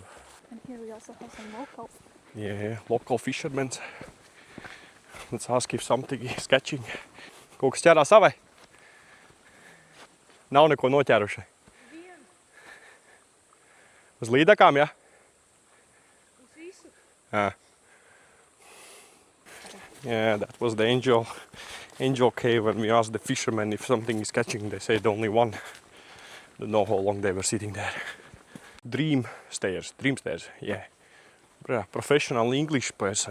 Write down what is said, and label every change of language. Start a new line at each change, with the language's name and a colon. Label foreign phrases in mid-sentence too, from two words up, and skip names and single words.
English: And here we also have some locals. Yeah, local fishermen. Let's ask if something is catching.
Latvian: Kaut kas ķērās savai? Nav neko noķēruši. Uz līdakām, ja? Uz visu.
English: Yeah, that was the angel cave when we asked the fishermen if something is catching. They said only one. Don't know how long they were sitting there. Dream stairs, yeah. Professional English person.